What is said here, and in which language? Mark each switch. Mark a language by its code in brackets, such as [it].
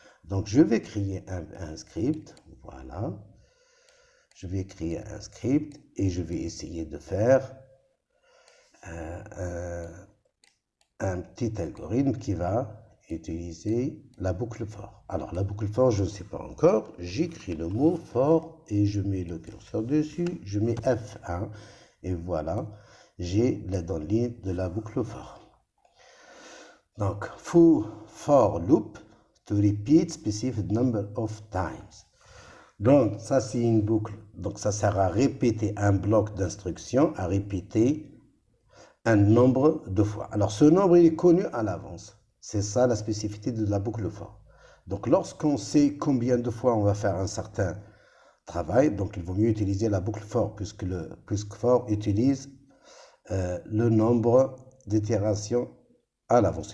[fr] Donc je vais créer un script, voilà. Je vais créer un script et je vais essayer de faire un petit algorithme qui va utiliser la boucle for. Alors la boucle for, je ne sais pas encore. J'écris le mot for et je mets le curseur dessus. Je mets F1 et voilà, j'ai la dans ligne de la boucle for. [en] Donc, for loop to repeat specific number of times. [fr] Donc, ça, c'est une boucle. Donc, ça sert à répéter un bloc d'instructions, à répéter un nombre de fois. Alors, ce nombre, il est connu à l'avance. C'est ça la spécificité de la boucle for. Donc, lorsqu'on sait combien de fois on va faire un certain travail, donc il vaut mieux utiliser la boucle for, puisque for utilise le nombre d'itérations à l'avance.